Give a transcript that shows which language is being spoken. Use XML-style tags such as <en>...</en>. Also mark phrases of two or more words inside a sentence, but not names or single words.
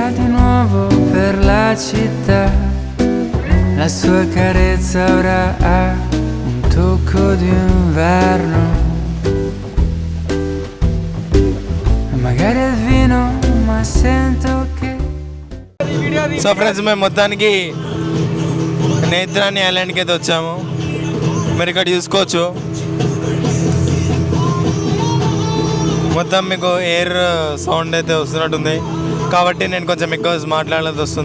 <it>di nuovo per la città, la sua carezza ora ha un tocco di inverno, magari è vino ma sento che.</it> <en>so friends</en> <te>మేము మొత్తానికి నేత్రాని ఐలాండ్కి అయితే వచ్చాము, మీరు ఇక్కడ చూసుకోవచ్చు. మొత్తం మీకు</te> <en>air sound</en> <te>అయితే వస్తున్నట్టుంది కాబట్టి నేను కొంచెం ఎక్కువ మాట్లాడాల్సి వస్తుంది.</te>